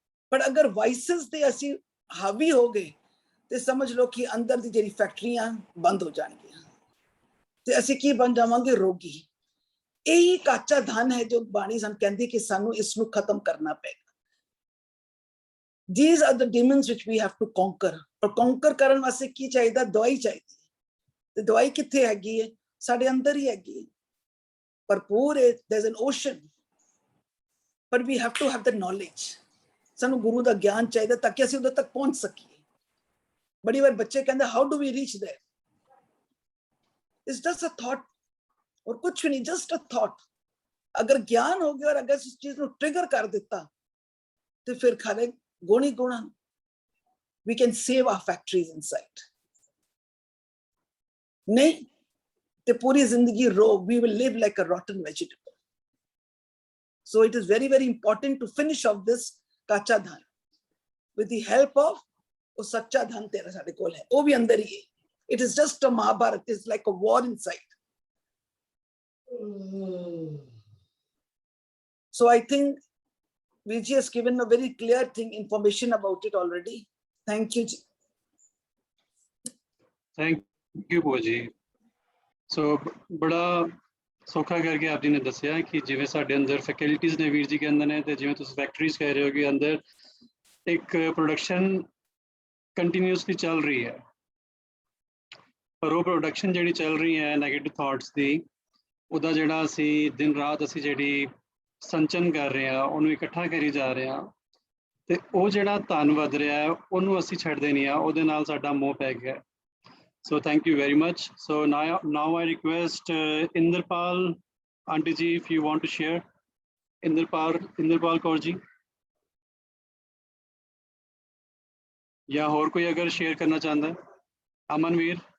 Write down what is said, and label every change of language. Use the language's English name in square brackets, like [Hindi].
[Punjabi] ਪਰ ਅਗਰ ਵਾਇਸਸ ਤੇ ਅਸੀਂ ਹਾਵੀ ਹੋ ਗਏ ਤੇ ਸਮਝ ਲਓ ਕਿ ਅੰਦਰ ਦੀ ਜਿਹੜੀ ਫੈਕਟਰੀਆਂ ਬੰਦ ਹੋ ਜਾਣਗੀਆਂ ਤੇ ਅਸੀਂ ਕੀ ਬਣ ਜਾਵਾਂਗੇ? ਰੋਗੀ। ਇਹੀ ਕੱਚਾ ਧਨ ਹੈ ਜੋ ਬਾਣੀ ਸਾਨੂੰ ਕਹਿੰਦੀ ਕਿ ਸਾਨੂੰ ਇਸ ਨੂੰ ਖਤਮ ਕਰਨਾ ਪਏਗਾ। [English] These are the demons which we have to conquer। [Punjabi] ਔਰ conquer ਕਰਨ ਵਾਸਤੇ ਕੀ ਚਾਹੀਦਾ? ਦਵਾਈ ਚਾਹੀਦੀ ਹੈ। ਤੇ ਦਵਾਈ ਕਿੱਥੇ ਹੈਗੀ ਹੈ? ਸਾਡੇ ਅੰਦਰ ਹੀ ਹੈਗੀ ਹੈ, ਭਰਪੂਰ ਹੈ। [English] There's an ocean, but we have to have the knowledge। [Punjabi] ਸਾਨੂੰ ਗੁਰੂ ਦਾ ਗਿਆਨ ਚਾਹੀਦਾ ਤਾਂ ਕਿ ਅਸੀਂ ਉਦੋਂ ਤੱਕ ਪਹੁੰਚ ਸਕੀਏ। ਬੜੀ ਵਾਰ ਬੱਚੇ ਕਹਿੰਦੇ [English] how do we reach there? It's just a thought, [Punjabi] ਔਰ ਕੁਛ ਨਹੀਂ, [English] just a thought। [Punjabi] ਅਗਰ ਗਿਆਨ ਹੋ ਗਿਆ ਔਰ ਅਗਰ ਇਸ ਚੀਜ਼ ਨੂੰ ਟ੍ਰਿਗਰ ਕਰ ਦਿੱਤਾ ਤੇ ਫਿਰ ਖਾਲੇ ਗੁਣ ਹੀ ਗੁਣ ਹਨ। [English] We can save our factories inside। [Punjabi] ਨਹੀਂ ਤੇ ਪੂਰੀ ਜ਼ਿੰਦਗੀ ਰੋਗ, [English] we will live like a rotten vegetable। So it is very, very important to finish off this kacha dhan with the help of [Punjabi] ਉਹ ਸੱਚਾ ਧਨ ਤੇਰਾ ਸਾਡੇ ਕੋਲ ਹੈ, ਉਹ ਵੀ ਅੰਦਰ ਹੀ ਹੈ। [English] It is just a Mahabharata, it's like a war inside। So I think Vijay has given a very clear information about it already। Thank you। Thank you [Punjabi] ਭੂਆ ਜੀ। ਸੋ ਬੜਾ ਸੌਖਾ ਕਰਕੇ ਆਪ ਜੀ ਨੇ ਦੱਸਿਆ ਕਿ ਜਿਵੇਂ ਸਾਡੇ ਅੰਦਰ ਫੈਕਲਟੀਜ਼ ਨੇ ਵੀਰ ਜੀ ਕਹਿੰਦੇ ਨੇ, ਤੇ ਜਿਵੇਂ ਤੁਸੀਂ ਫੈਕਟਰੀਜ਼ ਕਹਿ ਰਹੇ ਹੋ ਕਿ ਅੰਦਰ ਇੱਕ ਪ੍ਰੋਡਕਸ਼ਨ ਕੰਟੀਨਿਊਸਲੀ ਚੱਲ ਰਹੀ ਹੈ, ਪਰ ਉਹ ਪ੍ਰੋਡਕਸ਼ਨ ਜਿਹੜੀ ਚੱਲ ਰਹੀ ਹੈ ਨੈਗੇਟਿਵ ਥਾਟਸ ਦੀ, ਉਹਦਾ ਜਿਹੜਾ ਅਸੀਂ ਦਿਨ ਰਾਤ ਅਸੀਂ ਜਿਹੜੀ ਸੰਚਨ ਕਰ ਰਹੇ ਹਾਂ, ਉਹਨੂੰ ਇਕੱਠਾ ਕਰੀ ਜਾ ਰਹੇ ਹਾਂ, ਤੇ ਉਹ ਜਿਹੜਾ ਧਨ ਵੱਧ ਰਿਹਾ ਹੈ ਉਹਨੂੰ ਅਸੀਂ ਛੱਡਦੇ ਨਹੀਂ ਆ, ਉਹਦੇ ਨਾਲ ਸਾਡਾ ਮੋਹ ਪੈ ਗਿਆ। [English] So thank you very much। So now I request Inderpal Aunty ji, if you want to share। [Hindi] Inderpal Kaur ji, या और कोई अगर शेयर करना चाहता है? अमनवीर।